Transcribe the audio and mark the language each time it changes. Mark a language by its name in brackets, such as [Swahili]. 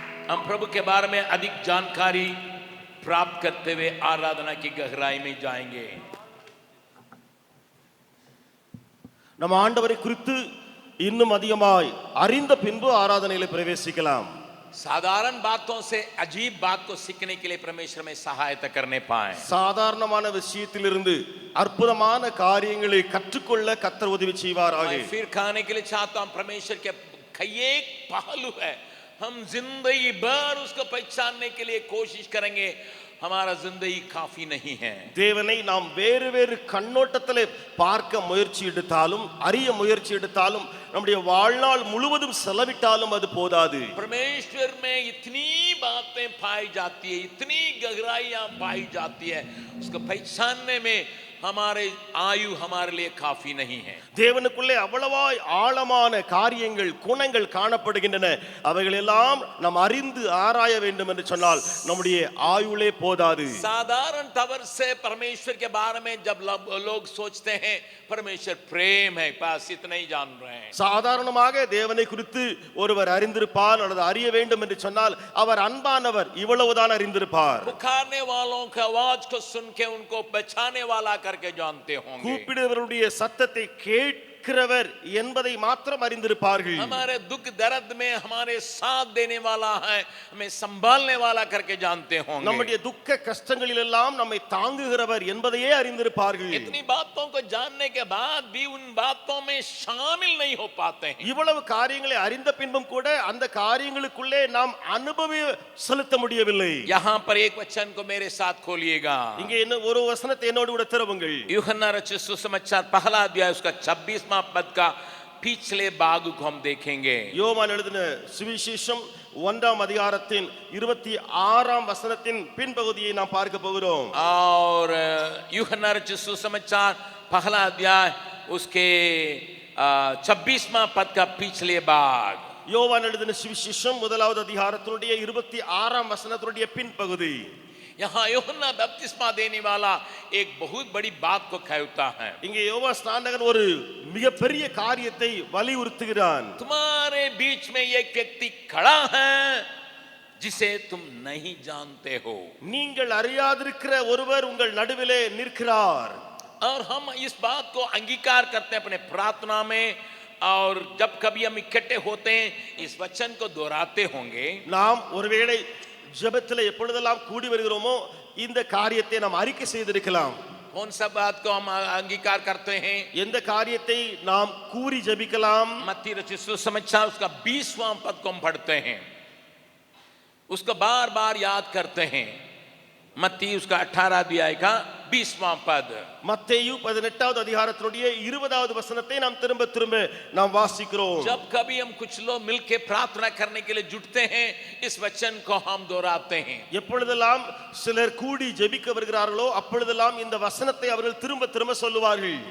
[Hindi] हम प्रभु के बारे में अधिक जानकारी प्राप्त करते हुए आराधना की गहराई में जाएंगे। [Tamil] நம்ம ஆண்டவரை குறித்து இன்னும் அதிகமாய் அறிந்த பின்பு ஆராதனையிலே பிரவேசிக்கலாம். [Hindi] साधारण बातों से अजीब बात को सीखने के लिए परमेश्वर में सहायता करने पाए। [Tamil] சாதாரணமான விஷயத்திலிருந்து அற்புதமான காரியங்களை கற்றுக்கொள்ள கர்த்தர் உதவி செய்வாராக. [Hindi] मैं फिर खाने के लिए चाहता हूं परमेश्वर के एक पहलू है, हम जिंदगी भर उसको पहचानने के लिए कोशिश करेंगे, हमारा जिंदगी काफी नहीं है। [Tamil] தேவனை நாம் வேறு வேறு கண்ணோட்டத்திலே பார்க்க முயற்சி எடுத்தாலும் அறிய முயற்சி எடுத்தாலும் நம்முடைய வாழ்நாள் முழுவதும் செலவிட்டாலும் அது போதாது। [Hindi] परमेश्वर में इतनी बातें पाई जाती है, इतनी गहराइयां पाई जाती है, उसको पहचानने में हमारे आयु हमारे लिए काफी नहीं है। [Tamil] தேவனுக்குள்ளே அவ்வளவாய் ஆழமான காரியங்கள் குணங்கள் காணப்படுகின்றன, அவைகள் எல்லாம் நாம் அறிந்து ஆராய வேண்டும் என்று சொன்னால் நம்முடைய ஆயுளே போதாது। [Hindi] साधारण तवर से परमेश्वर के बारे में जब लोग सोचते हैं परमेश्वर प्रेम है, बस इतना ही जान रहे हैं। [Tamil] சாதாரணமாக தேவனை குறித்து ஒருவர் அறிந்திருப்பார் அல்லது அறிய வேண்டும் என்று சொன்னால் அவர் அன்பானவர், இவ்வளவுதான் அறிந்திருப்பார்। [Hindi] पुकारने वालों की आवाज को सुन के उनको बचाने वाला करके जानते होंगे। [Tamil] கூப்பிடுவருடைய சத்தத்தை கேட்கிறவர் என்பதை மாத்திரம் அறிந்திருப்பார்கள்। [Hindi] हमारे दुख दर्द में हमारे साथ देने वाला है, हमें संभालने वाला करके जानते होंगे। [Tamil] நம்முடைய துக்க கஷ்டங்களில் எல்லாம் நம்மை தாங்குகிறவர் என்பதையே அறிந்திருப்பார்கள்। [Hindi] इतनी बातों को जानने के बाद भी उन बातों में शामिल नहीं हो पाते हैं। [Tamil] இவ்வளவு காரியங்களை அறிந்த பின்பும் கூட அந்த காரியங்களுக்குள்ளே நாம் அனுபவம் செலுத்த முடியவில்லை। [Hindi] यहाँ पर एक वचन को मेरे साथ खोलिएगा। [Tamil] இங்கே என்ன ஒரு வசனத்தை என்னோடு கூட திறவுங்கள்। [Hindi] यूहन्ना रचित सुसमाचार पहला अध्याय उसका 26वां पद का पिछले भाग को हम देखेंगे। [Tamil] யோவான் எழுதின சுவிசேஷம் 1ஆம் அதிகாரத்தின் 26ஆம் வசனத்தின் பின்பகுதியை நாம் பார்க்க போகிறோம்। [Hindi] और यूहन्ना रचित सुसमाचार पहला अध्याय उसके 26वां पद का पिछले भाग। [Tamil] யோவான் எழுதின சுவிசேஷம் 1வது அதிகாரத்தினுடைய 26ஆம் வசனத்தினுடைய பின்பகுதி। [Hindi] यहाँ यूहन्ना बपतिस्मा देने वाला एक बहुत बड़ी बात को कहता है। [Tamil] இங்கே யோவான் ஸ்நானகன் ஒரு மிகப்பெரிய காரியத்தை வலியுறுத்துகிறான்। [Hindi] तुम्हारे बीच में एक व्यक्ति खड़ा है जिसे तुम नहीं जानते हो। [Tamil] நீங்கள் அறியாதிருக்கிற ஒருவர் உங்கள் நடுவிலே நிற்கிறார்। [Hindi] और हम इस बात को अंगीकार करते हैं अपने प्रार्थना में, और जब कभी हम इकट्ठे होते हैं इस वचन को दोहराते होंगे। [Tamil] நாம் ஒருவேளை ஜெபத்திலே எப்பொழுதெல்லாம் கூடி வருகிறோமோ இந்த காரியத்தை நாம் அறிக்கை செய்திருக்கலாம்। [Hindi] कौन सा बात को हम अंगीकार करते हैं? [Tamil] எந்த காரியத்தை நாம் கூறி ஜெபிக்கலாம்? [Hindi] मत्ती रचित सुसमाचार उसका 20वां पद को हम पढ़ते हैं, उसको बार बार याद करते हैं। मत्ती उसका 18 अध्याय का 20वां पद। [Tamil] மத்தேயு 18வது அதிகாரத்தினுடைய 20வது வசனத்தை நாம் திரும்ப திரும்ப நாம் வாசிக்கிறோம்। [Hindi] जब कभी हम कुछ लोग मिलके प्रार्थना करने के लिए जुटते हैं इस वचन को हम दोहराते हैं। [Tamil] எப்பொழுதெல்லாம் சிலர் கூடி ஜெபிக்க வருகிறார்களோ அப்பொழுதெல்லாம் இந்த வசனத்தை அவர்கள் திரும்ப திரும்ப சொல்லுவார்கள்।